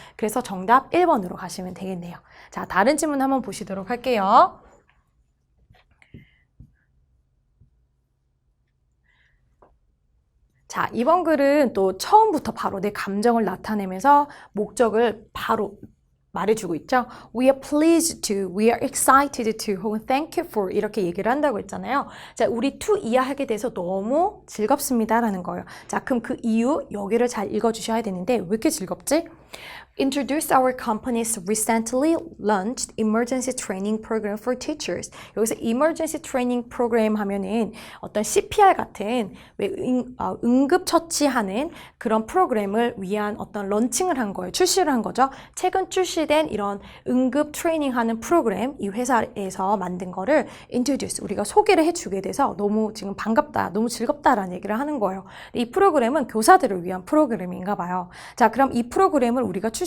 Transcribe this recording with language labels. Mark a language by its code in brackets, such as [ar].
[ko] 그래서 정답 1번으로 가시면 되겠네요. 자, 다른 질문 한번 보시도록 할게요. 자, 이번 글은 또 처음부터 바로 내 감정을 나타내면서 목적을 바로 말해주고 있죠. [en] We are pleased to, we are excited to, [ko] 혹은 [en] thank you for [ko] 이렇게 얘기를 한다고 했잖아요. 자, 우리 to 이해하게 돼서 너무 즐겁습니다라는 거예요. 자, 그럼 그 이유 여기를 잘 읽어주셔야 되는데 왜 이렇게 즐겁지? [en] Introduce our company's recently launched emergency training program for teachers. [ko] 여기서 [en] emergency training program [ko] 하면은 어떤 CPR 같은 응급 처치하는 그런 프로그램을 위한 어떤 런칭을 한 거예요. 출시를 한 거죠. 최근 출시된 이런 응급 트레이닝하는 프로그램 이 회사에서 만든 거를 introduce 우리가 소개를 해주게 돼서 너무 지금 반갑다, 너무 즐겁다라는 얘기를 하는 거예요. 이 프로그램은 교사들을 위한 프로그램인가 봐요. 자, 그럼 이 프로그램을 우리가 출시